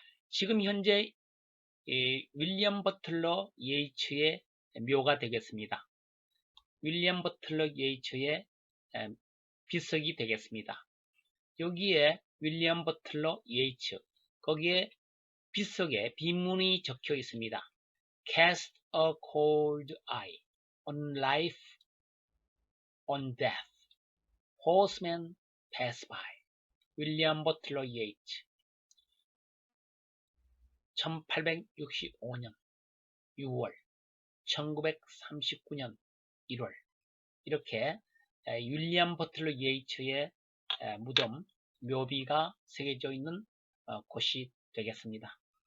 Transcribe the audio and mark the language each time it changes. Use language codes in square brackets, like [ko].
[ko] 지금 현재 윌리엄 버틀러 예이츠의 묘가 되겠습니다. 윌리엄 버틀러 예이츠의 비석이 되겠습니다. 여기에 윌리엄 버틀러 예이츠, 거기에 비석에 비문이 적혀 있습니다. [en] Cast a cold eye on life, on death. Horsemen Pass By, 윌리엄 버틀러 예이츠. [ko] 1865년 6월, 1939년 1월, 이렇게 윌리엄 버틀러 예이츠의 무덤, 묘비가 새겨져 있는 곳이 되겠습니다.